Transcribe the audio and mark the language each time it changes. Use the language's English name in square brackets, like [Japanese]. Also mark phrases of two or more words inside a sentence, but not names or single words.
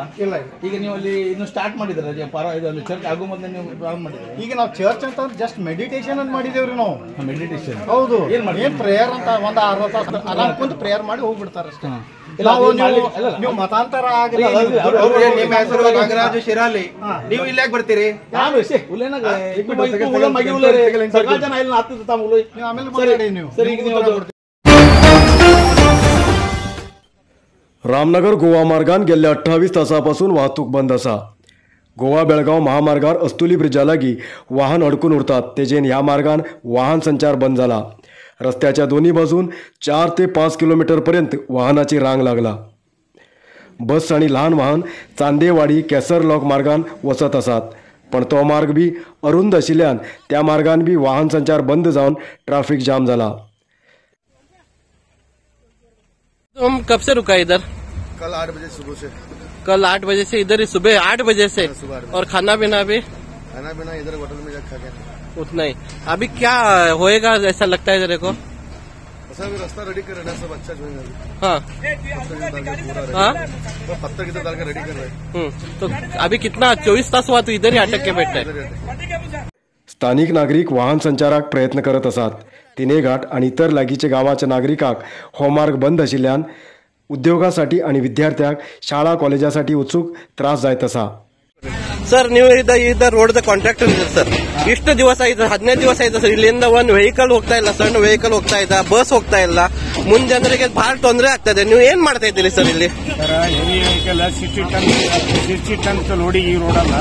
[Kannada] ಇಲ್ಲ, ಈಗ ನೀವು ಅಲ್ಲಿ ಇನ್ನು ಸ್ಟಾರ್ಟ್ ಮಾಡಿದ್ರೆ ಇದರಲ್ಲಿ ಚರ್ಚ್ ಆಗೋ ಮೊದಲು ನೀವು ಪ್ರಾರಂಭ ಮಾಡಿದ್ರೆ ಈಗ ನಾವು ಚರ್ಚ್ ಅಂತ [English] just meditation [Kannada] ಅಂತ ಮಾಡಿದೇವ್ರಿ ನಾವು। ಮೆಡಿಟೇಷನ್ ಹೌದು, ಏನ್ ಪ್ರೇಯರ್ ಅಂತ ಒಂದು 60 ತಾಸು ಆರಾಮ್ ಕುಂತು ಪ್ರೇಯರ್ ಮಾಡಿ ಹೋಗ್ಬಿಡ್ತಾರೆ ಅಷ್ಟೇ। ನೀವು ಮತಾಂತರ ಆಗಲಿ ನಿಮ್ಮ ಹೆಸರು ನಾಗರಾಜು ಶಿರಾಲಿ, ನೀವು ಇಲ್ಲಿ ಯಾಕೆ ಬರ್ತೀರಿ? [Konkani] रामनगर गोवा मार्गान गेल्या 28 तासांपासून वाहतूक बंद असा। गोवा बेळगाव महामार्गार अस्तुली ब्रिजा लागीं वाहन अडकून उरतात, तेजेन ह्या मार्गान वाहन संचार बंद जाला। रस्त्याच्या दोन्ही बाजून 4 ते 5 किलोमीटर पर्यंत वाहनाची रांग लागला। बस आणि लहान वाहन चांदेवाडी केसर लॉक मार्गान वचत असतात, पण तो मार्ग बी अरुंद आशिल्ल्यान त्या मार्गान बी वाहन संचार बंद जावन [English] traffic jam [Konkani] झाला। [Hindi] तुम कब से रुका इधर? कल 8 बजे सुबह से। कल 8 बजे से इधर ही सुबह 8 बजे से? और खाना पीना भी? खाना पीना इधर होटल में जाकर खा गए उतना ही। अभी क्या होएगा ऐसा लगता है तेरे को? ऐसा भी रास्ता रेडी कर रहे हैं सब, अच्छा जो है। हाँ हाँ, पत्थर की डाल के रेडी कर रहे हैं। तो अभी कितना 24 तास हुआ तू इधर ही अटक के बैठा है? [Konkani] स्थानिक नागरिक वाहन संचाराक प्रयत्न करत असतात। तिने घाट आणि इतर लागीचे गावाच्या नागरिकाक हो मार्ग बंद आशिल्ल्यान उद्योगासाठी आणि विद्यार्थ्यांक शाळा कॉलेजासाठी वचूक त्रास जायत असा। [Kannada] ಸರ್, ನೀವು ಇದ [English] road contractor [Kannada] ಇದ್ದೀರಿ ಸರ್, ಇಷ್ಟು ದಿವಸ ಆಯ್ತು, 15 ದಿವಸ ಆಯ್ತು ಸರ್, ಇಲ್ಲಿಂದ ಒಂದು ವೆಹಿಕಲ್ ಹೋಗ್ತಾ ಇಲ್ಲ, ಸಣ್ಣ ವೆಹಿಕಲ್ ಹೋಗ್ತಾ ಇಲ್ಲ, ಬಸ್ ಹೋಗ್ತಾ ಇಲ್ಲ, ಮುಂದೆ ಜನರಿಗೆ ಬಹಳ ತೊಂದರೆ ಆಗ್ತದೆ। ನೀವು ಏನ್ ಮಾಡ್ತಾ ಇದ್ದೀರಿ ಸರ್ ಇಲ್ಲಿ? [English] heavy vehicle [Kannada] 60 ಟನ್ ಲೋಡಿ ಈ ರೋಡ್ ಅಲ್ಲ,